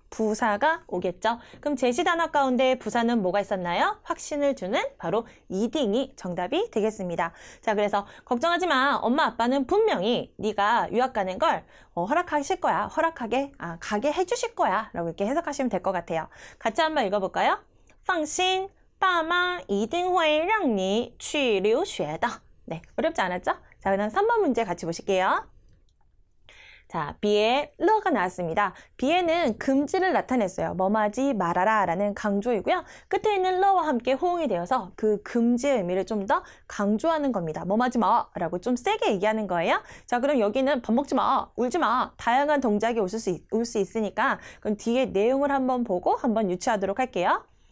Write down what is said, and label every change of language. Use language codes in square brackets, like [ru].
[ko] 부사가 오겠죠. 그럼 제시 단어 가운데 부사는 뭐가 있었나요? 확신을 주는 바로 이딩이 정답이 되겠습니다. 자, 그래서 걱정하지 마. 엄마 아빠는 분명히 네가 유학 가는 걸 허락하실 거야. 가게 해주실 거야. 라고 이렇게 해석하시면 될 것 같아요. 같이 한번 읽어볼까요? [zh] 放心爸妈一定会让你去留学的. [ko] 네, 어렵지 않았죠? 자, 그다음 3번 문제 같이 보실게요. 자, 비에 러가 나왔습니다. 비에는 금지를 나타냈어요. 뭐하지 말아라 라는 강조이고요. 끝에 있는 러와 함께 호응이 되어서 그 금지의 의미를 좀 더 강조하는 겁니다. 뭐하지 마 라고 좀 세게 얘기하는 거예요. 자, 그럼 여기는 밥 먹지 마, 울지 마, 다양한 동작이 올 수 있으니까 그럼 뒤에 내용을 한번 보고 한번 유추하도록 할게요.